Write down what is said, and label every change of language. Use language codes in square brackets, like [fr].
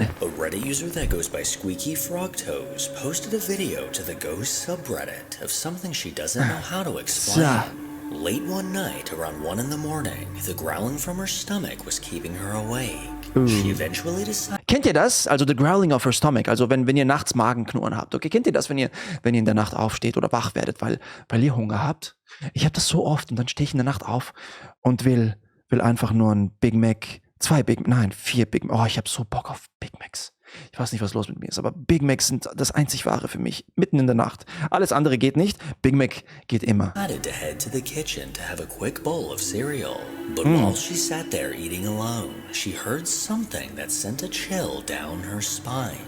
[en] A Reddit user that goes by Squeaky Frog Toes posted a video to the ghost subreddit of something she doesn't know how to explain. Late one night, around 1 in the morning, the growling from her stomach was keeping her awake. She eventually decided. [de] Kennt ihr das? Also [en] the growling of her stomach, [de] also wenn ihr nachts Magenknurren habt. Okay, kennt ihr das, wenn ihr in der Nacht aufsteht oder wach werdet, weil ihr Hunger habt? Ich habe das so oft und dann stehe ich in der Nacht auf und will einfach nur ein Big Mac, 4 Big Mac. Oh, ich habe so Bock auf Big Macs. Ich weiß nicht, was los mit mir ist, aber Big Macs sind das einzig Wahre für mich, mitten in der Nacht. Alles andere geht nicht, Big Mac geht immer. [en] To head to the kitchen to have a quick bowl of cereal. But while she sat there eating alone, she heard something that sent a chill down her spine.